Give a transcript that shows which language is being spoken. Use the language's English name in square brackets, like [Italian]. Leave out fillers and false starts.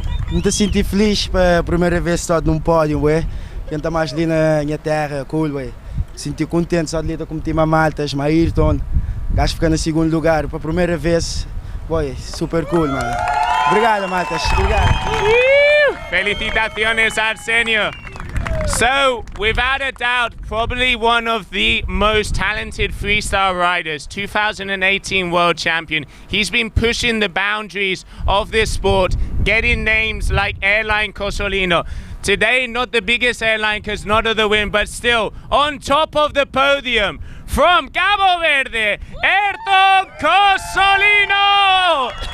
[Portuguese] Me sinto feliz pela primeira vez só num pódio, ué. Quem está mais ali na minha terra, cool, ué. Senti contente só de lidar com o time Maltas, Airon. Gajo ficando em segundo lugar pela primeira vez. Ué, super cool, mano. Obrigado, Maltas. Obrigado. [Spanish] Felicitaciones, Arsenio. [English] So, without a doubt, probably one of the most talented freestyle riders, 2018 world champion. He's been pushing the boundaries of this sport, getting names like Airline Cosolino. Today, not the biggest airline because not of the win, but still on top of the podium from Cabo Verde, Airon Cosolino.